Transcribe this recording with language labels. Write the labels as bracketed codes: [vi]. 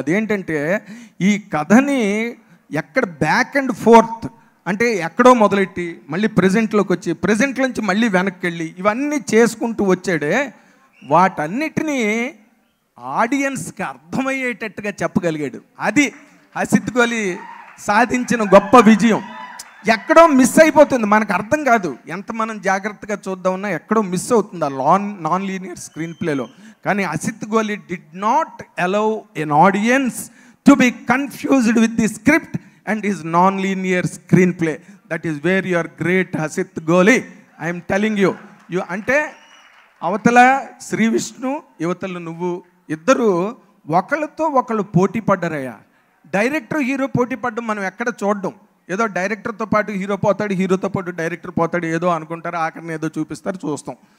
[te] అదేంటంటే ఈ కథని ఎక్కడ బ్యాక్ అండ్ ఫోర్త్ అంటే ఎక్కడో మొదలెట్టి మళ్ళీ ప్రజెంట్లోకి వచ్చి ప్రజెంట్ నుంచి మళ్ళీ వెనక్కి వెళ్ళి ఇవన్నీ చేసుకుంటూ వచ్చాడే, వాటన్నిటినీ ఆడియన్స్కి అర్థమయ్యేటట్టుగా చెప్పగలిగాడు. అది హసిత్ గోలీ సాధించిన గొప్ప విజయం. ఎక్కడో మిస్ అయిపోతుంది, మనకు అర్థం కాదు. ఎంత మనం జాగ్రత్తగా చూద్దామన్నా ఎక్కడో మిస్ అవుతుంది ఆ నాన్ లీనియర్ స్క్రీన్ ప్లేలో. [en] కానీ Hasit Goli did not allow an audience to be confused with the script and his non-linear screenplay. That is where you are great, Hasit Goli. I am telling you. [te] అంటే అవతల శ్రీ విష్ణు, యువతలు నువ్వు ఇద్దరు ఒకళ్ళతో ఒకళ్ళు పోటీ పడ్డారయ్యా. డైరెక్టర్ హీరో పోటీ పడ్డం మనం ఎక్కడ చూడడం. ఏదో డైరెక్టర్తో పాటు హీరో పోతాడు, హీరోతో పాటు డైరెక్టర్ పోతాడు, ఏదో అనుకుంటారు, ఆఖరిని ఏదో చూపిస్తారు, చూస్తాం.